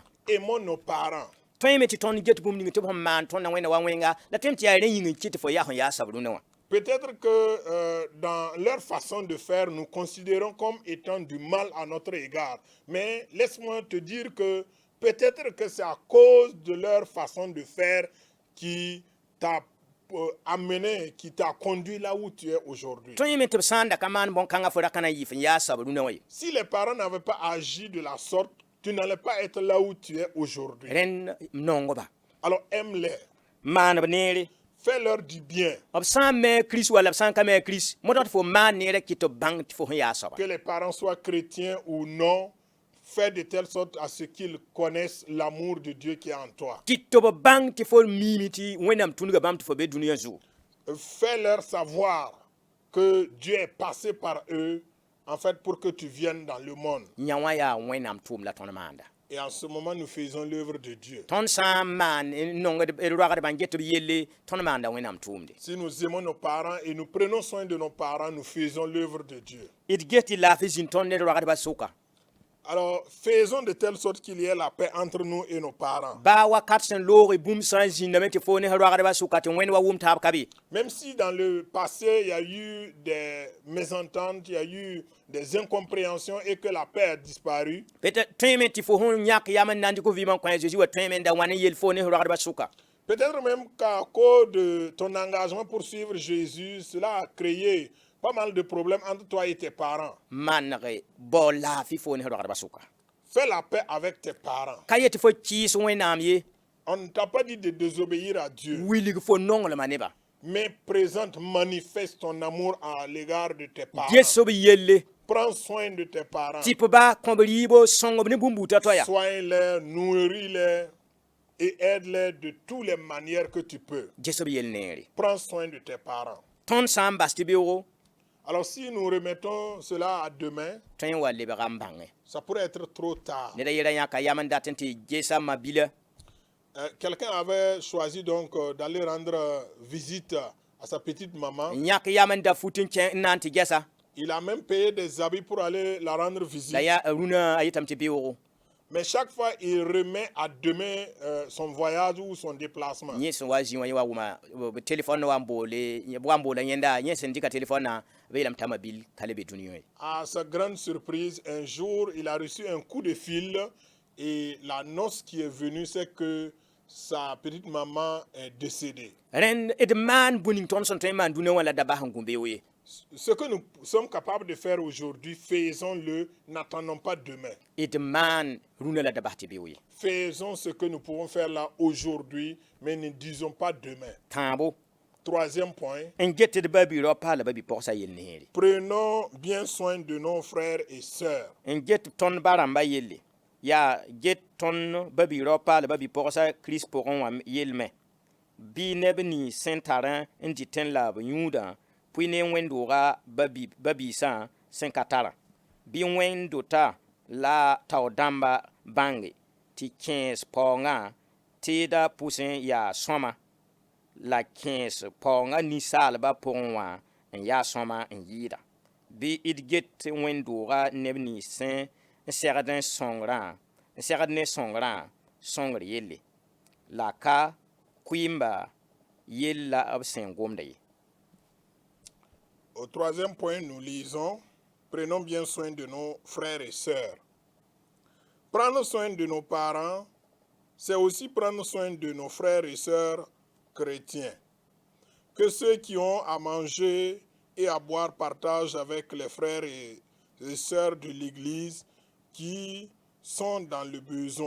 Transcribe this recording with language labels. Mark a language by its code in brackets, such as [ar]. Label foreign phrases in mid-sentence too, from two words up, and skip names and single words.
[fr] Aimons nos parents. [mos] tõe me tɩ tõnd get bũmb ning tɩ b sẽn maan tõndã wẽna wa wẽnga la tõe m tɩ yaa rẽ yĩng n kɩ tɩ fo yaa sẽn yaa soab rũnã wã [fr] Peut-être que dans leur façon de faire, nous considérons comme étant du mal à notre égard. Mais laisse-moi te dire que peut-être que c'est à cause de leur façon de faire qui t'a amené, qui t'a conduit là où tu es aujourd'hui. [mos] tõe me tɩ b sã n da ka maan bõn-kãngã fo ra ka na yɩ f n yaa soab rũnã wã ye [fr] Si les parents n'avaient pas agi de la sorte, tu n'allais pas être là où tu es aujourd'hui. [mos] rẽnd nongba [fr] Alors aime-les, [mos] maan b neere [fr] fais-leur du bien. [mos] b sã n me Kirist walla b sã n ka me a Kirist moto tɩ fo maan neerã kɩ tɩ b bãng tɩ fo sẽn yaa soaba [fr] Que les parents soient chrétiens ou non, fais de telle sorte à ce qu'ils connaissent l'amour de Dieu qui est en toi. [mos] kɩt tɩ b bãng tɩ fo miime tɩ wẽnnaam tũnudga bãmb tɩ fo be dũniyã zugu [fr] Fais-leur savoir que Dieu est passé par eux en fait, pour que tu viennes dans le monde. [mos] Nyawa ya wẽnnaam tʋʋm la tõnd maanda. [fr] Et en ce moment, nous faisons l'œuvre de Dieu. [mos] Tõnd sã n maan nongd roagd bãn get b yelle tõnd maanda wẽnnaam tʋʋmde. [fr] Si nous aimons nos parents et nous prenons soin de nos parents, nous faisons l'œuvre de Dieu. [mos] D get tɩ laafɩ zĩnd tõnd ned roagdbã sʋka. [fr] Alors, faisons de telle sorte qu'il y ait la paix entre nous et nos parents. [mos] Ba wakat sẽn loog bũmb sã n zĩndame tɩ fo ne roagdbã sʋka tɩ wẽnd wa wʋm taab ka be. [fr] Même si dans le passé, il y a eu des mésententes, il y a eu des incompréhensions et que la paix a disparu, [mos] Peut-être tõeme tɩ fo sẽn yãk yam n na n dɩk f vɩɩmã n kõ a Jésus wa tõeme n da wãn n yel fo ne roagdbã sʋka. [fr] peut-être même qu'à cause de ton engagement pour suivre Jésus, cela a créé pas mal de problèmes entre toi et tes parents. [mos] Manegɛ bao laafɩ fo ne roagdbã sʋka. [fr] Fais la paix avec tes parents. [mos] Ka yet tɩ fo kɩɩs wẽnnaam ye, [fr] On ne t'a pas dit de désobéir à Dieu, [mos] wilg fo nonglmã nebã. [fr] mais présente, manifeste ton amour à l'égard de tes parents. [mos] Get sob yelle [fr] Prends soin de tes parents. [mos] tɩ ba kõb rɩɩbo sõngb ne bũmb-buutã toya. [fr] Soigne-les, nourris-les et aide-les de toutes les manières que tu peux. [mos] Get sob yell neere. [fr] Prends soin de tes parents. [mos] Tõnd sã n bas tɩ beoogo, [fr] Alors si nous remettons cela à demain, [mos] tõe n wa lebga n bãngẽ. [fr] ça pourrait être trop tard. [mos] Neda yɛra yãka yam n dat n tɩ gesa mabila. [fr] Quelqu'un avait choisi donc d'aller rendre visite à sa petite maman. [mos] N yãk yam n da fut n kẽ n na n tɩ gɛsa. [fr] Il a même payé des habits pour aller la rendre visite. [mos] La ya rũnã a yetame tɩ beoogo. [fr] Mais chaque fois, il remet à demain son voyage ou son déplacement. [mos] Yẽ sẽn wa zĩ wã yẽ wa wʋma telefon wa n boola yẽnda yẽ sẽn dɩka telefonnã b yeelame t'a mabil ka le be dũniyã. [fr] À sa grande surprise, un jour, il a reçu un coup de fil et la noce qui est venue, c'est que sa petite maman est décédée. [mos] Rẽnd d maan bũning tõnd sẽn tõe n maan dũnã wã la da bas n gũ beoog ye. [fr] Ce que nous sommes capables de faire aujourd'hui, faisons-le, n'attendons pas demain. [mos] D maan rũnã la da bas tɩ beoog ye. [fr] Faisons ce que nous pouvons faire là aujourd'hui, mais ne disons pas demain. [mos] Tãabo [fr] Troisième point, [mos] n get d ba-bi-rao paala ba-bi-pɔgsã yell neere. prenons bien soin de nos frères et sœurs. N get tõnd ba rãmbã yelle yaa get tõnd ba-bi-rao paala ba-bi-pɔgsã kirist pʋgẽ wã yellme. Bɩ neb nins sẽn tarẽ n dɩt n la b yũudã pʋɩ ne wẽnd-doogã ba-biisã sẽn ka tarã. Bɩ wẽnd-dota la tao dãmba bãnge tɩ kẽes paoongã teeda pʋsẽ yaa sõma la kẽes paoongã ninsaalbã pʋgẽ wã n yaa sõma n yɩɩda. Bɩ d get wẽnd-doogã neb nins sẽn segd ne sõngrã sõngr yelle la ka kʋɩɩmba yell la b sẽn gomda ye. [fr] Au troisième point, nous lisons, prenons bien soin de nos frères et sœurs. Prendre soin de nos parents, c'est aussi prendre soin de nos frères et sœurs chrétiens. Que ceux qui ont à manger et à boire partagent avec les frères et les sœurs de l'Église qui sont dans le besoin.